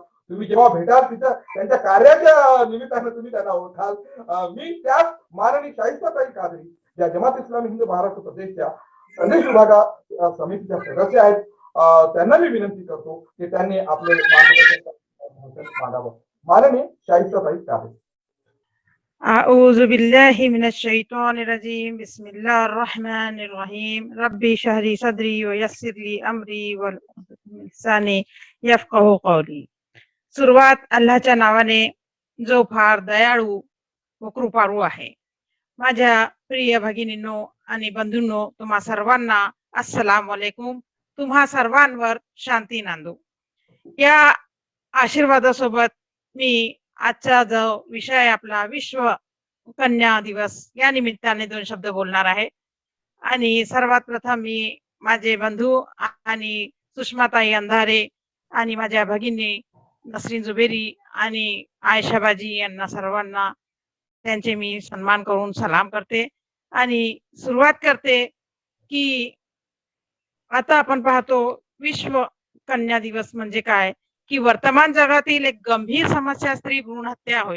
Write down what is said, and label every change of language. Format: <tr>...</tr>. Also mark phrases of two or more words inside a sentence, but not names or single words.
<mr>तुम्ही जेव्हा भेटाल तिथं त्यांच्या कार्याच्या निमित्तानं तुम्ही त्यांना ओळखाल. मी त्याच माननीय शाहिस्ताताई कादरी या जमात इस्लामी हिंद महाराष्ट्र प्रदेशच्या संदेश विभागा समितीच्या सदस्य आहेत, त्यांना मी विनंती करतो की त्यांनी आपले मांडावं. माननीय शाहिस्ताताई कादरी.</mr> <ar>أعوذ بالله من الشيطان الرجيم بسم الله الرحمن الرحيم ربي اشرح لي صدري ويسر لي أمري واحلل من لساني يفقهوا قولي.</ar> <mr>सुरुवात अल्लाहच्या नावाने जो फार दयाळू व कृपाळू आहे. माझ्या प्रिय भगिनींनो आणि बंधूंनो, तुम्हा सर्वांना</mr> <ar>السلام عليكم.</ar> <mr>तुम्हा सर्वांवर शांती नांदो. या आशीर्वादासोबत मी आजचा जो विषय आपला विश्व कन्या दिवस या निमित्ताने 2 शब्द बोलणार आहे. आणि सर्वात प्रथम मी माझे बंधू आणि सुषमाताई अंधारे आणि माझ्या भगिनी नसरीन जुबेरी आणि आयशाबाजी यांना सर्वांना त्यांचे मी सन्मान करून सलाम करते आणि सुरुवात करते की आता आपण पाहतो विश्व कन्या दिवस म्हणजे काय की वर्तमान जगातील एक गंभीर समस्या स्त्री भ्रूण हत्या होय.</mr>